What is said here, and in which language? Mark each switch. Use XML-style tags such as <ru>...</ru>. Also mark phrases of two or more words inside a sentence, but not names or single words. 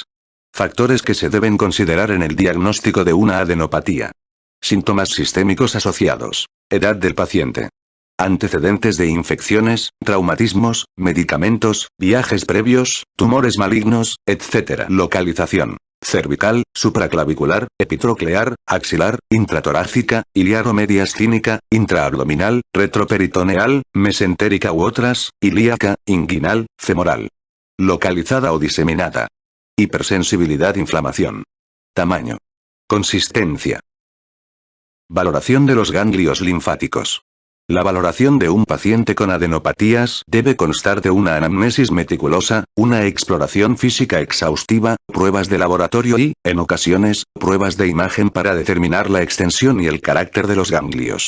<es>Factores que se deben considerar en el diagnóstico de una adenopatía. Síntomas sistémicos asociados. Edad del paciente. Antecedentes de infecciones, traumatismos, medicamentos, viajes previos, tumores malignos, etc. Localización. Cervical, supraclavicular, epitroclear, axilar, intratorácica, iliar o mediastínica, intraabdominal, retroperitoneal, mesentérica u otras, ilíaca, inguinal, femoral. Localizada o diseminada. Hipersensibilidad, inflamación. Tamaño. Consistencia. Valoración de los ganglios linfáticos. La valoración de un paciente con adenopatías debe constar de una anamnesis meticulosa, una exploración física exhaustiva, pruebas de laboratorio y, en ocasiones, pruebas de imagen para determinar la extensión y el carácter de los ganglios.</es>